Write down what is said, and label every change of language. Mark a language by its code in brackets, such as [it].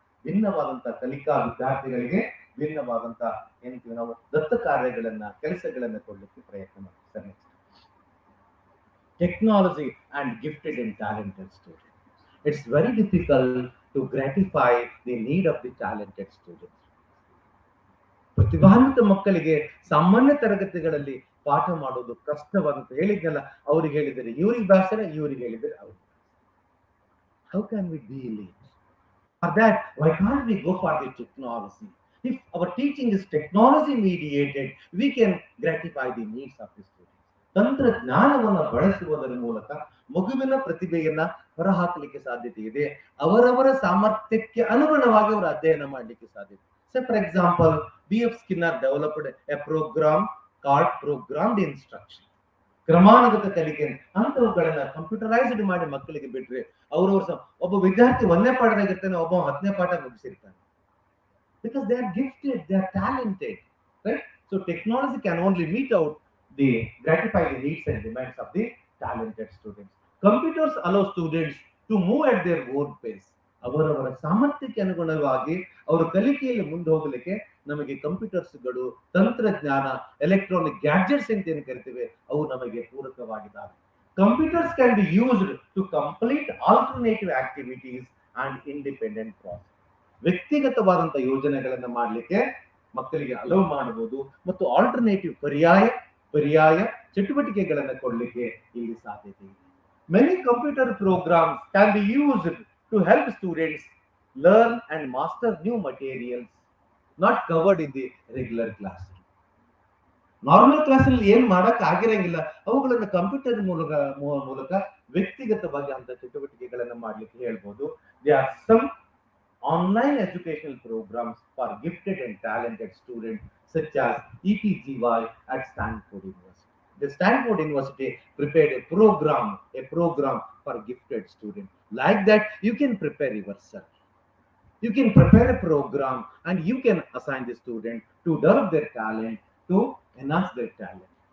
[kn] ಭಿನ್ನವಾದಂತ ಕಲಿಕಾ ವಿದ್ಯಾರ್ಥಿಗಳಿಗೆ ಭಿನ್ನವಾದಂತ ಏನಂತೀವಿ ನಾವು ದತ್ತ ಕಾರ್ಯಗಳನ್ನ, ಕೆಲಸಗಳನ್ನ ಕೊಡ್ಲಿಕ್ಕೆ ಪ್ರಯತ್ನ ಮಾಡ್ತಾರೆ. [en] Technology and gifted and talented students. It's very difficult to gratify the need of the talented students. [kn] ಪ್ರತಿಭಾನ್ವಿತ ಮಕ್ಕಳಿಗೆ ಸಾಮಾನ್ಯ ತರಗತಿಗಳಲ್ಲಿ ಪಾಠ ಮಾಡೋದು ಕಷ್ಟವಾದಂತ ಹೇಳಿದ್ನಲ್ಲ, ಅವ್ರಿಗೆ ಹೇಳಿದರೆ ಇವ್ರಿಗೆ ಭಾಷಣ, ಇವ್ರಿಗೆ ಹೇಳಿದರೆ ಅವ್ರಿಗೆ. [en] How can we deal it? For that, why can't we go for the technology? If our teaching is technology mediated, we can gratify the needs of the students. [kn] ತಂತ್ರಜ್ಞಾನವನ್ನು ಬಳಸುವುದರ ಮೂಲಕ ಮಗುವಿನ ಪ್ರತಿಭೆಯನ್ನ ಹೊರಹಾಕಲಿಕ್ಕೆ ಸಾಧ್ಯತೆ ಇದೆ. ಅವರವರ ಸಾಮರ್ಥ್ಯಕ್ಕೆ ಅನುಗುಣವಾಗಿ ಅವರು ಅಧ್ಯಯನ ಮಾಡಲಿಕ್ಕೆ ಸಾಧ್ಯತೆ. [en] So for example, B.F. Skinner developed a program called programmed instruction. [kn] ಕ್ರಮಾನುಗತ ಕಲಿಕೆ ಅಂತವುಗಳನ್ನ ಕಂಪ್ಯೂಟರೈಸ್ಡ್ ಮಾಡಿ ಮಕ್ಕಳಿಗೆ ಬಿಟ್ರೆ ಅವ್ರವ್ರ ಒಬ್ಬ ವಿದ್ಯಾರ್ಥಿ 1ನೇ ಪಾಠದಾಗಿರ್ತಾನೆ, ಒಬ್ಬ 10ನೇ ಪಾಠ ಮುಗಿಸಿರ್ತಾನೆ. [en] Because they are gifted, they are talented, right? So technology can only meet out the gratify the needs and demands of the talented students. Computers allow students to move at their own pace. [kn] ಅವರವರ ಸಾಮರ್ಥ್ಯಕ್ಕೆ ಅನುಗುಣವಾಗಿ ಅವರು ಕಲಿಕೆಯಲ್ಲಿ ಮುಂದೆ ಹೋಗಲಿಕ್ಕೆ ನಮಗೆ ಕಂಪ್ಯೂಟರ್ಸ್ಗಳು, ತಂತ್ರಜ್ಞಾನ, electronic gadgets ಅಂತ ಏನು ಕರಿತೀವಿ ಅವು ನಮಗೆ ಪೂರಕವಾಗಿದ್ದಾವೆ. [en] Computers can be used to complete alternative activities and independent process. [kn] ವ್ಯಕ್ತಿಗತವಾದಂತ ಯೋಜನೆಗಳನ್ನ ಮಾಡಲಿಕ್ಕೆ ಮಕ್ಕಳಿಗೆ ಅಲೋ ಮಾಡಬಹುದು ಮತ್ತು ಆಲ್ಟರ್ನೇಟಿವ್ ಪರ್ಯಾಯ ಚಟುವಟಿಕೆಗಳನ್ನ ಕೊಡ್ಲಿಕ್ಕೆ ಇಲ್ಲಿ ಸಾಧ್ಯತೆ ಇದೆ. [en] Many computer programs can be used to help students learn and master new materials not covered in the regular classroom. [kn] Normal class ಅಲ್ಲಿ ಏನ್ ಮಾಡಕ್ ಆಗಿರಂಗಿಲ್ಲ, ಅವುಗಳನ್ನ ಕಂಪ್ಯೂಟರ್ ಮೂಲಕ ವ್ಯಕ್ತಿಗತವಾಗಿ ಅಂತ ಚಟುವಟಿಕೆಗಳನ್ನ ಮಾಡ್ಲಿಕ್ಕೆ ಹೇಳ್ಬೋದು. [en] There are some online educational programs for gifted and talented students such as ET-GY at Stanford University. The Stanford University prepared a program for gifted students. Like that, you can prepare yourself. You can prepare a program and you can assign the student to develop their talent, to enhance their talent.